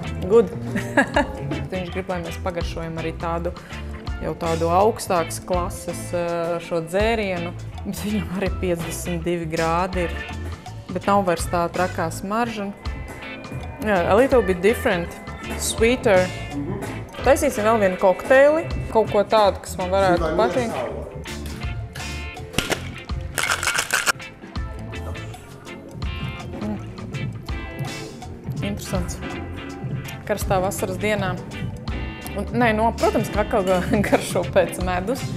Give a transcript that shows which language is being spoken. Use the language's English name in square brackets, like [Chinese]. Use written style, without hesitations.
[English] Good. [Latvian] Viņš grib, lai mēs pagaršojam arī tādu augstākas klases šo dzērienu. Viņam arī 52 grādi ir, bet nav vairs tā trakā smarža. [English] A little bit different, sweeter. [Latvian] Taisīsim vēl vienu kokteili, kaut ko tādu, kas man varētu patikt. Interesants. Karstā vasaras dienā. Protams, ka atkal garšo pēc medus.